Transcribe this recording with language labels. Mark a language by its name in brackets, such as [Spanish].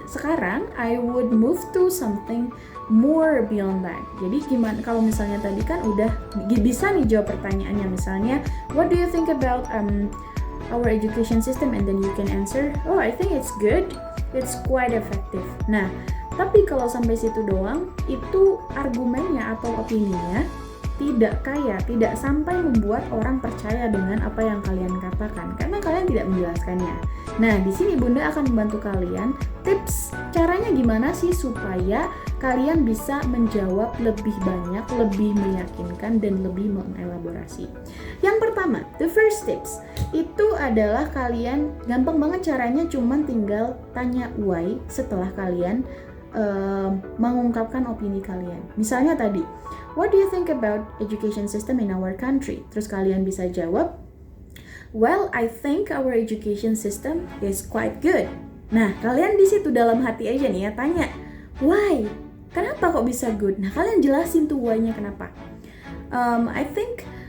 [Indonesian] Sekarang [English] I would move to something more beyond that. [Indonesian] Jadi gimana kalau misalnya tadi kan udah bisa nih jawab pertanyaannya, misalnya [English] what do you think about our education system, and then you can answer, I think it's good, it's quite effective. [Indonesian] Nah, tapi kalau sampai situ doang, itu argumennya atau opininya tidak sampai membuat orang percaya dengan apa yang kalian katakan karena kalian tidak menjelaskannya. Nah, di sini Bunda akan membantu kalian tips caranya gimana sih supaya kalian bisa menjawab lebih banyak, lebih meyakinkan dan lebih mengelaborasi. Yang pertama, [English] the first tips [Indonesian] itu adalah kalian gampang banget caranya, cuman tinggal tanya why setelah kalian mengungkapkan opini kalian. Misalnya tadi, [English] what do you think about education system in our country? [Indonesian] Terus kalian bisa jawab, [English] well, I think our education system is quite good. [Indonesian] Nah, kalian di situ dalam hati aja nih ya tanya, why? Kenapa kok bisa good? Nah, kalian jelasin tuh why-nya kenapa. [English] I think